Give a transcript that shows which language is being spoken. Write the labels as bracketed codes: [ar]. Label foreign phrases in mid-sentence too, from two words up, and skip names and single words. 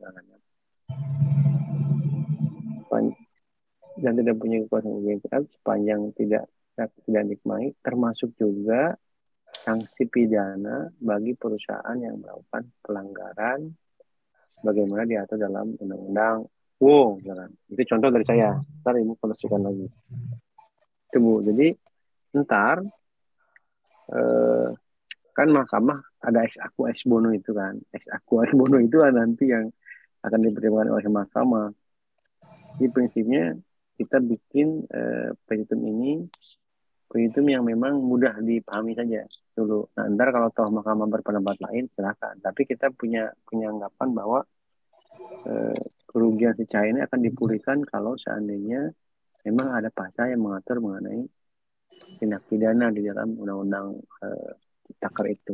[id] Dan tidak punya kekuasaan hukum sepanjang tidak dinikmati, termasuk juga sanksi pidana bagi perusahaan yang melakukan pelanggaran sebagaimana diatur dalam undang-undang. Wow, jangan. Itu contoh dari saya. Ntar ibu koneksikan lagi. Itu Bu. Jadi ntar kan mahkamah ada [la] ex aequo ex bono [id] itu kan. [la] Ex aequo ex bono [id] itu nanti yang akan dipertimbangkan oleh mahkamah. Jadi prinsipnya kita bikin petitum ini petitum yang memang mudah dipahami saja dulu. Nah, ntar kalau toh mahkamah berpendapat lain silakan. Tapi kita punya anggapan bahwa kerugian si Cahaya ini akan dipulihkan kalau seandainya memang ada pasal yang mengatur mengenai tindak pidana di dalam undang-undang Ciptaker itu.